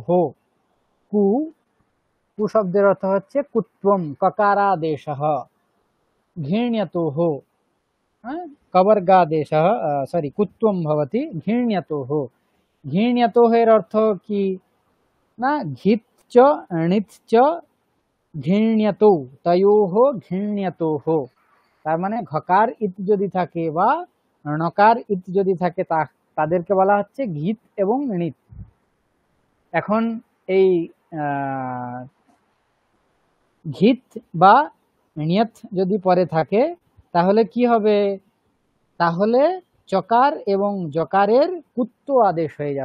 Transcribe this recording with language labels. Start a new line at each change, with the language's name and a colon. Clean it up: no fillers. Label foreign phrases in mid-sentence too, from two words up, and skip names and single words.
Bangla: কু, কু শব্দের অর্থ হচ্ছে
Sanskrit: কুত্বম, ককারাদেশঃ। ঘৃণ্যতোহ কবর্গাদেশः, সরি কুত্বম ভবতি, ঘৃণ্যতোহ।
Bangla: ঘৃণ্যতোহ এর অর্থ কি না,
Sanskrit: ঘিত চ ণিত চ ঘৃণ্যতৌ, তয়োহ ঘৃণ্যতোহ।
Bangla: তার মানে ঘকার ইত যদি থাকে বা ণকার ইত যদি থাকে তাদেরকে বলা হচ্ছে ঘিত এবং ণিত। এখন এই ঘিত বা নিয়ত যদি পরে থাকে তাহলে কি হবে, তাহলে চকার এবং জকারের কুত্ত আদেশ হয়ে যাবে।